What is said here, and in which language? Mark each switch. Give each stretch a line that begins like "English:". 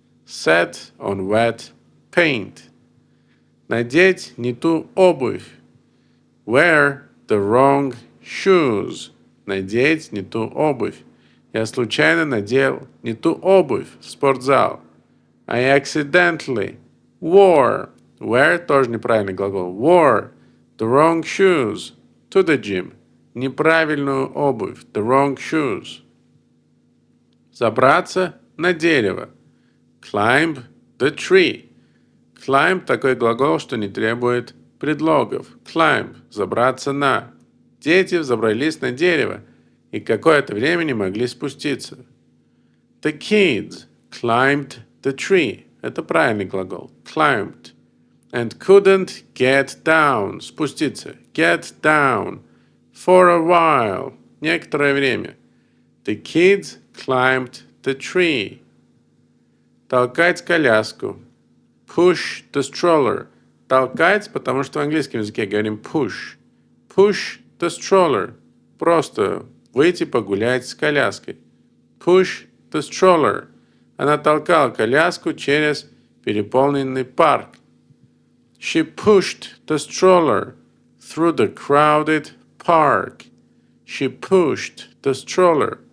English: Sat on wet paint.
Russian: Надеть не ту обувь.
English: Wear the wrong shoes.
Russian: Надеть не ту обувь. Я случайно надел не ту обувь в спортзал.
English: I accidentally wore. Wear
Russian: тоже неправильный глагол.
English: Wore the wrong shoes to the gym.
Russian: Неправильную обувь,
English: the wrong shoes.
Russian: Забраться на дерево,
English: climb the tree.
Russian: Climb – такой глагол, что не требует предлогов. Climb – забраться на. Дети взобрались на дерево и какое-то время не могли спуститься.
English: The kids climbed the tree.
Russian: Это правильный глагол.
English: Climbed. And couldn't get down.
Russian: Спуститься.
English: Get down. For a while.
Russian: Некоторое время.
English: The kids climbed the tree.
Russian: Толкать коляску.
English: Push the stroller.
Russian: Толкать, потому что в английском языке говорим push.
English: Push the stroller.
Russian: Просто выйти погулять с коляской.
English: Push the stroller.
Russian: Она толкала коляску через переполненный парк.
English: She pushed the stroller through the crowded park. She pushed the stroller.